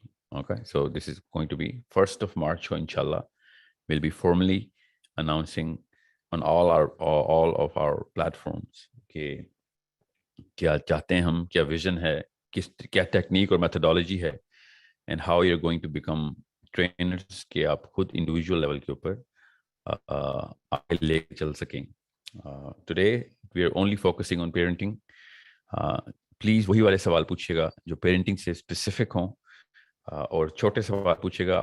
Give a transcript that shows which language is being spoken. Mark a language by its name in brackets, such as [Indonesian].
[English] okay, so this is going to be [Urdu] 1 March کو انشاءاللہ [English] we'll be formally announcing on all of our platforms [Urdu] کہ کیا چاہتے ہیں ہم, کیا ویژن ہے, کیا ٹیکنیک اور میتھڈالوجی ہے, [English] and how you're going to become trainers [Urdu] کہ آپ خود انڈیویجول لیول کے اوپر آگے لے کے چل سکیں. [English] Today we are only focusing on parenting. [Urdu] Please وہی والے سوال پوچھیے گا جو پیرنٹنگ سے اسپیسیفک ہوں, اور چھوٹے سوال پوچھیے گا.